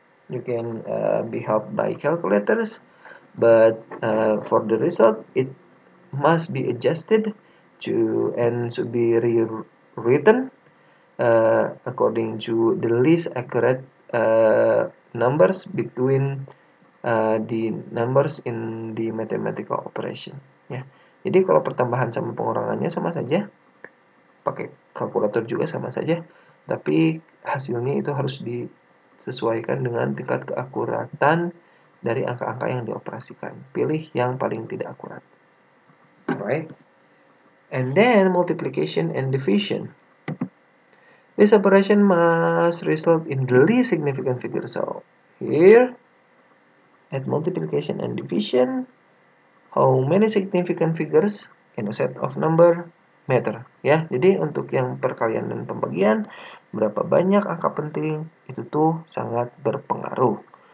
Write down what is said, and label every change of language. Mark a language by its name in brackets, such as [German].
[English] You can be helped by calculators, but for the result, it must be adjusted to and should be rewritten according to the least accurate numbers between the numbers in the mathematical operation. [Indonesian] Ya. Jadi kalau pertambahan sama pengurangannya sama saja, pakai kalkulator juga sama saja, tapi hasilnya itu harus disesuaikan dengan tingkat keakuratan dari angka-angka yang dioperasikan. Pilih yang paling tidak akurat. [English] Alright. And then multiplication and division. This operation must result in the least significant figure. So here at multiplication and division, how many significant figures in a set of number matter. [Indonesian] Ya, jadi untuk yang perkalian dan pembagian, berapa banyak angka penting itu tuh sangat berpengaruh.